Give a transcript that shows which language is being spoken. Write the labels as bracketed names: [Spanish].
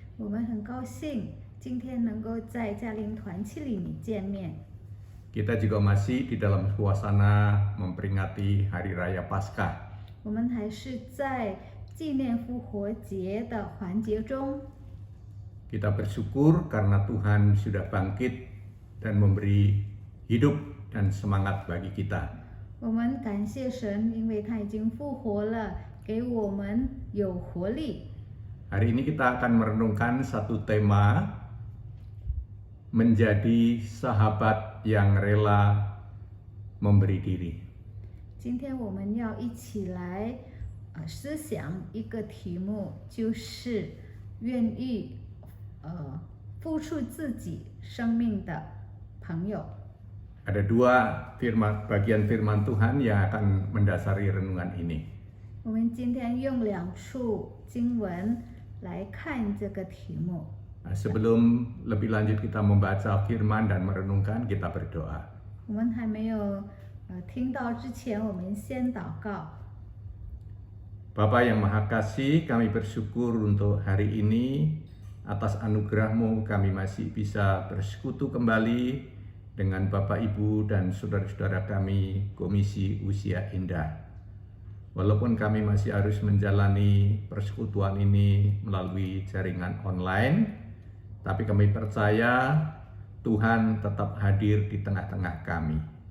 [Chinese] 我们很高兴今天能够在嘉陵团契里面见面。 [Indonesian] Kita juga masih di dalam suasana memperingati Hari Raya Paskah. [Chinese] 我们还是在纪念复活节的环节中。 [Indonesian] Kita bersyukur karena Tuhan sudah bangkit dan memberi hidup dan semangat bagi kita. [Chinese] 我们感谢神，因为他已经复活了，给我们有活力。 [Indonesian] Hari ini kita akan merenungkan satu tema, menjadi sahabat yang rela memberi diri. [Chinese] 今天我们要一起来思想一个题目，就是愿意付出自己生命的朋友。 [Indonesian] Ada dua bagian firman Tuhan yang akan mendasari renungan ini. [Chinese] 我们今天用2处经文来看这个题目。 [Indonesian] Sebelum lebih lanjut kita membaca firman dan merenungkan, kita berdoa. [Chinese] 我们还没有听到之前，我们先祷告。 [Indonesian] Bapa yang Maha Kasih, kami bersyukur untuk hari ini. Atas anugerah-Mu kami masih bisa bersekutu kembali dengan Bapak Ibu dan saudara-saudara kami Komisi Usia Indah. Walaupun kami masih harus menjalani persekutuan ini melalui jaringan online, tapi kami percaya Tuhan tetap hadir di tengah-tengah kami.